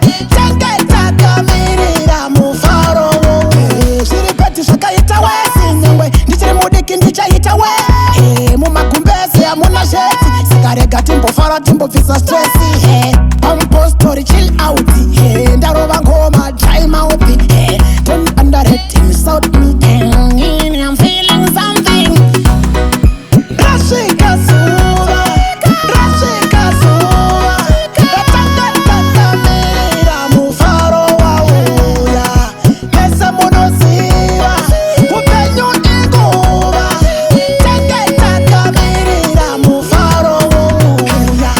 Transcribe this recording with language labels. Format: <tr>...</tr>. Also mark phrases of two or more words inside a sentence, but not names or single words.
<sn>Tenge takamirira mufaro wauya. Zviri peti zvakaita we, nyangwe ndichiri mudiki ndichaita we. Hey, mumagumbeze hamuna sheti, saka rega timbofara timbobvisa stress. Hey, pampostori</sn> <en>chill out.</en> <sn>Hey, ndarova ngoma,</sn> <en>dry mouth. Hey, don't underrate, insult me. Hey, I'm feeling something.</en> <sn>Rasvika zuva, rasvika zuva, ratanga takamirira mufaro wauya. Mese munoziva, upenyu inguva. Tenge takamirira mufaro wauya.</sn>